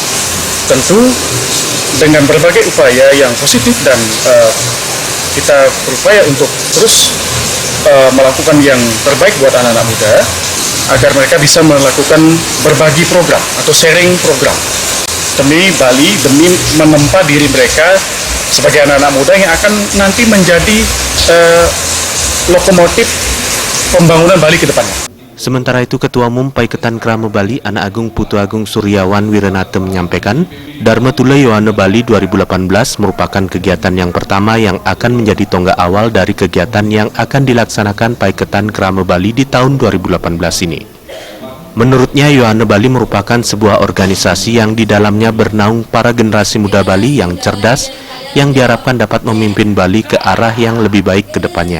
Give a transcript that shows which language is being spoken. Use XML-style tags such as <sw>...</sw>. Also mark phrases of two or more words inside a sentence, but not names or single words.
<id>Tentu dengan berbagai upaya yang positif dan kita berupaya untuk terus melakukan yang terbaik buat anak-anak muda agar mereka bisa melakukan berbagi program atau</id> <en>sharing program</en> <id>demi Bali, demi menempa diri mereka sebagai anak-anak muda yang akan nanti menjadi lokomotif pembangunan Bali ke depannya. Sementara itu, Ketua Umum Paiketan Krama Bali, Anak Agung Putu Agung Suryawan Wiranata menyampaikan, Dharma Tula Yohane Bali 2018 merupakan kegiatan yang pertama yang akan menjadi tonggak awal dari kegiatan yang akan dilaksanakan Paiketan Krama Bali di tahun 2018 ini. Menurutnya, Yohane Bali merupakan sebuah organisasi yang di dalamnya bernaung para generasi muda Bali yang cerdas, yang diharapkan dapat memimpin Bali ke arah yang lebih baik ke depannya.</id>